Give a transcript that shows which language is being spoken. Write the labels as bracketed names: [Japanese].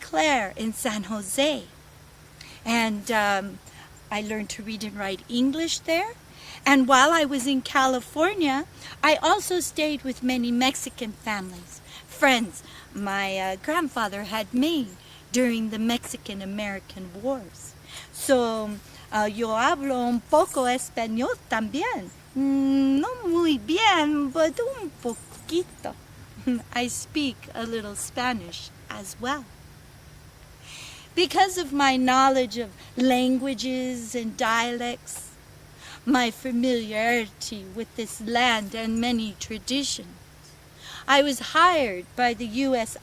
[English] Clair in San Jose. And I learned to read and write English there. And while I was in California, I also stayed with many Mexican families, friends my grandfather had made during the Mexican-American Wars. [Spanish] So, yo hablo un poco español también. No muy bien, [English] but [Spanish] un poquito. [English] I speak a little Spanish as well. Because of my knowledge of languages and dialects, my familiarity with this land and many traditions, I was hired by the U.S.